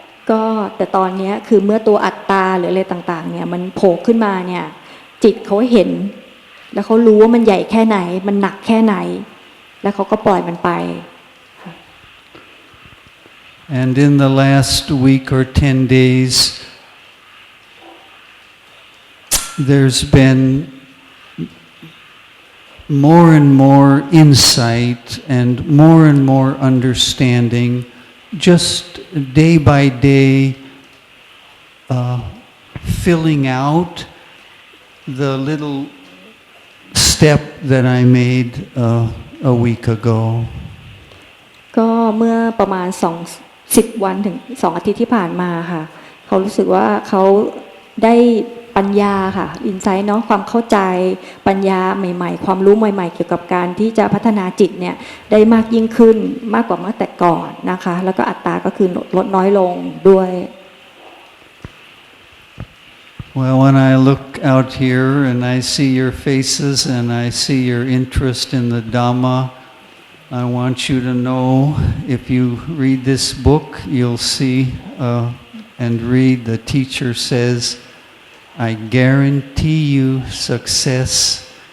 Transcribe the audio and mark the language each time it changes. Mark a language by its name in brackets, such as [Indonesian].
[Thai] ก็แต่ตอนนี้คือเมื่อตัวอัตตาหรืออะไรต่างๆเนี่ยมันโผล่ขึ้นมาเนี่ยจิตเขาเห็นแล้วเขารู้ว่ามันใหญ่แค่ไหนมันหนักแค่ไหนแล้วเขาก็ปล่อยมันไป [English] And in the last week or 10 days, there's been more and more insight and more understanding, just day by day, filling out the little step that I made a week ago. [Thai] ก็เมื่อประมาณ10 วันถึง2 อาทิตย์ที่ผ่านมาค่ะเขารู้สึกว่าเขาได้ปัญญาค่ะอินไซต์เนาะความเข้าใจปัญญาใหม่ๆความรู้ใหม่ๆเกี่ยวกับการที่จะพัฒนาจิตเนี่ยได้มากยิ่งขึ้นมากกว่าเมื่อแต่ก่อนนะคะแล้วก็อัตตาก็คือลดน้อยลงด้วย [English] Well, when I look out here and I see your faces and I see your interest in the Dhamma, I want you to know if you read this book, you'll see and read the teacher says, I guarantee you success